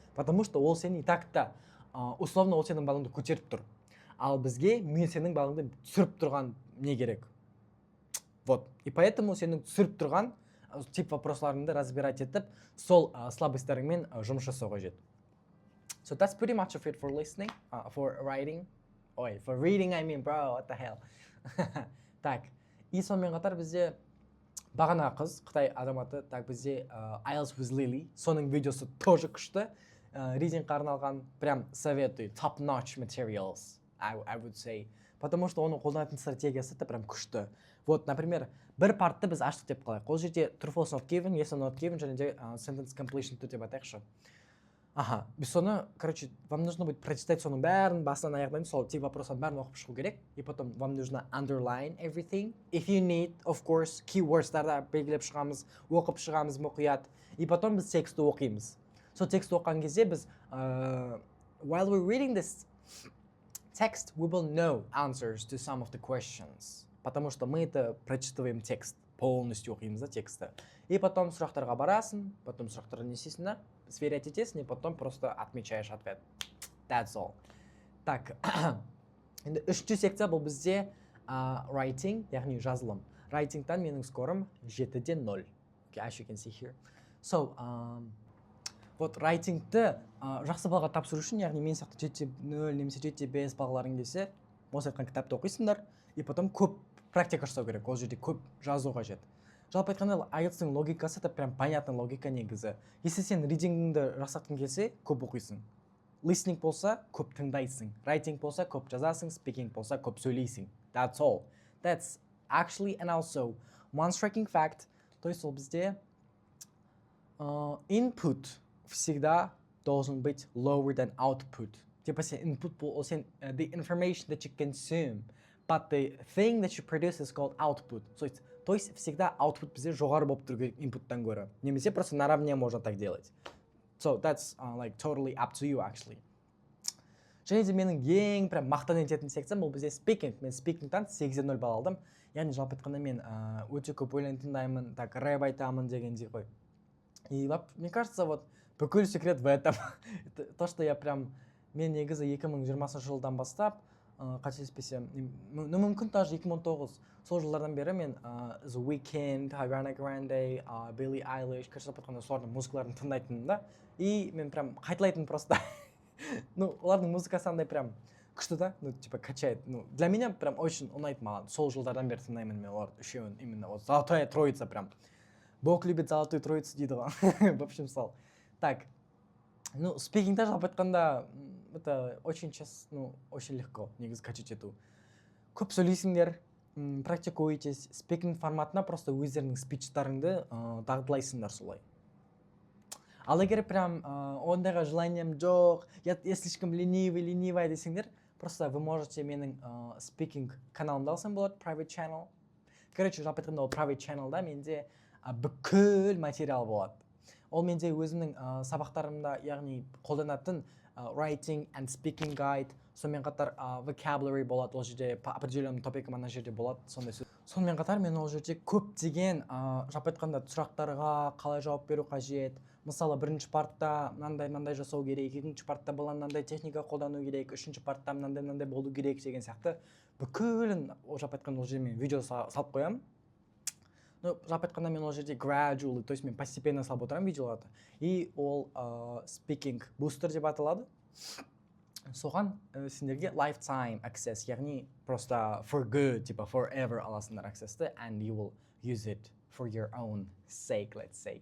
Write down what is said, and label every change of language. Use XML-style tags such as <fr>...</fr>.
<ru>Потому что</ru> <kk>ол сен</kk> <ru>и так-то условно</ru> <kk>ол сенің балыңды көтеріп тұр. Ал бізге мен сенің балыңды түсіріп тұрған не керек? Вот.</kk> <ru>И поэтому</ru> <kk>сенің түсіріп тұрған тип вопросларыңды разбирать етіп, сол слабостьтеріңмен жұмыс жасау қажет.</kk> <en>So that's pretty much of it for listening, for writing. Ой, for reading, I mean, bro, what the hell.</en> <kk>Так, и сонымен қатар бізде бағана қыз, Қытай азаматы, так бізде IELTS with Lily, соның видеосы тоже күшті. Readingға арналған,</kk> <ru>прям советую,</ru> <en>top-notch materials, I would say.</en> <ru>Потому что</ru> <kk>оның қолданатын стратегиясы да прям күшті.</kk> <ru>Вот, например,</ru> <kk>бір партты біз аштық деп қалайық. Ол жерде true false not given, yes or not given, және де sentence completion деп айтайықшы. Ага, біз соны, короче,</kk> <ru>вам нужно будет прочитать</ru> <kk>соның бәрін, басынан аяғынан сол тип вопростарын бәрін оқып шығу керек.</kk> <ru>И потом вам нужно</ru> <en>underline everything. If you need, of course,</en> <kk>keywords-тарды белгілеп шығамыз, оқып шығамыз мұқият. И потом біз текстті оқимыз. Сол текстті оқыған кезде біз,</kk> <en>while we're reading this text, we will know answers to some of the questions.</en> <ru>Потому что мы это прочитываем текст, полностью</ru> <kk>оқимыз да тексті.</kk> <ru>И потом</ru> <kk>сұрақтарға барасың,</kk> <ru>потом</ru> <kk>сұрақтарға несесің да,</kk> <ru>сверять етесің, и потом просто отмечаешь ответ.</ru> <en>That's all.</en> <kk>Так, енді үшінші секция бұл бізде writing, яғни жазылым. Writing-тан менің скорым 7-ден 0.</kk> <en>Okay, as you can see here.</en> <kk>So, вот writing-ті жақсы балға тапсыру үшін, яғни мен сияқты 7-0 немесе 7-5 балаларың келсе, осы айтқан кітапты оқисыңдар, и потом көп практика жасау керек, ол жерде көп жазу қажет. Жалпы айтқанда IELTS-тың логикасы</kk> <ru>это прям понятный логика</ru> <kk>негізі. Если сен reading-ді жасақтың келсе, көп оқисың. Listening болса, көп тыңдайсың. Writing болса, көп жазасың. Speaking болса, көп сөйлейсің.</kk> <en>That's all. That's actually and also one striking fact.</en> <ru>То есть ол бізде input всегда должен быть</ru> <en>lower than output. Типа</en> <kk>сен input бұл,</kk> <en>сен the information that you consume. But the thing that you produce is called output.</en> <kk>То есть всегда output бізде жоғары болып тұру керек input-тан гөрі.</kk> <ru>Немесе просто наравне можно так делать.</ru> <en>So that's like totally up to you actually.</en> <kk>Және де менің ең прям мақтан ететін секциям бұл бізде speaking. Мен speaking-тан 8-ден 0 балл алдым. Яғни жалпы айтқанда мен өте көп өлең тыңдаймын, так рэп айтамын дегендей ғой.</kk> <ru>И мне кажется, вот</ru> <kk>бүкіл секрет</kk> <ru>в этом. То, что я прям,</ru> <kk>мен негізі 2020 жылдан бастап, қателеспесем, мүмкін даже 2019 сол жылдардан бері мен The Weeknd, Ariana Grande, Billie Eilish, жалпы айтқанда солардың музыкаларын тыңдайтынмын да. И мен прям қайталайтын просто. Ну, олардың музыкасы андай прям күшті да, ну, типа качает. Ну,</kk> <ru>для меня прям очень</ru> <kk>ұнайды маған. Сол жылдардан бері тыңдаймын мен оларды үшеуін,</kk> <ru>именно вот золотая троица прям. Бог любит золотую троицу</ru> <kk>дейді ғой. В общем, сол. Так, ну, спикингта жалпы айтқанда,</kk> <ru>это очень ну, очень легко</ru> <kk>негізі качать ету. Көп сөйлейсіңдер, практикуетесь, спикинг форматына просто өздерінің спичтарыңды дағдылайсыңдар солай. Ал егер прям ондайға желанием жоқ,</kk> <ru>я слишком ленивая</ru> <kk>десеңдер,</kk> <ru>просто вы можете</ru> <kk>менің спикинг каналымды алсаң болады, private channel. Короче, жалпы айтқанда ол private channelда менде бүкіл материал болады. Ол менде өзімнің сабақтарымда, яғни қолданатын writing and speaking guide, сонымен қатар vocabulary болады, ол жерде определенный топикім ана жерде болады, сондай сөз. Сонымен қатар мен ол жерде көптеген жалпы айтқанда сұрақтарға қалай жауап беру қажет. Мысалы, бірінші партта мынандай жасау керек, екінші партта мынандай техника қолдану керек, үшінші партта мынандай болу керек деген сияқты бүкілін жалпы айтқанда ол жерде мен видео салып қоямын. Ну, жалпы айтқанда мен ол жерде gradually, то есть мен постепенно салып отырамын видеоларды. И ол speaking booster деп аталады. Соған сендерге</kk> <en>lifetime access, яғни просто for good, типа forever</en> <kk>аласыңдар accessті,</kk> <en>and you will use it for your own sake, let's say.</en>